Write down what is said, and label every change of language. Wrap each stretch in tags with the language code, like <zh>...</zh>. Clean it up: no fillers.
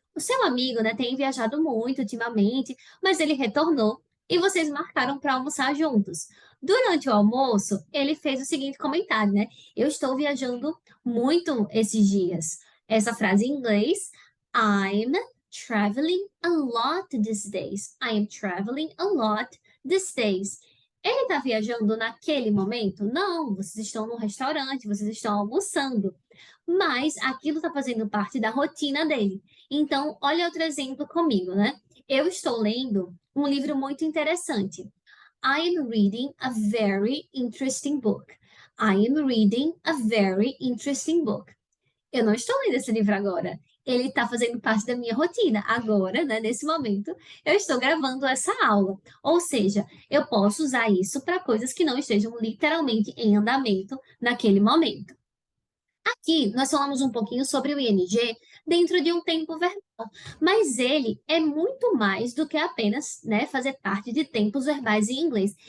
<pt>O seu amigo, né, tem viajado muito ultimamente, mas ele retornou e vocês marcaram para almoçar juntos. Durante o almoço, ele fez o seguinte comentário, né? Eu estou viajando muito esses dias. Essa frase em inglês,</pt> <en>I'm traveling a lot these days. I am traveling a lot these days.</en> <pt>Ele está viajando naquele momento? Não, vocês estão no restaurante, vocês estão almoçando. Mas aquilo está fazendo parte da rotina dele. Então, olha outro exemplo comigo, né? Eu estou lendo um livro muito interessante.</pt> <en>I am reading a very interesting book. I am reading a very interesting book.</en> <pt>Eu não estou lendo esse livro agora. Ele está fazendo parte da minha rotina. Agora, né, nesse momento, eu estou gravando essa aula. Ou seja, eu posso usar isso para coisas que não estejam literalmente em andamento naquele momento. Aqui, nós falamos um pouquinho sobre o ing dentro de um tempo verbal, mas ele é muito mais do que apenas, né, fazer parte de tempos verbais em inglês.</pt>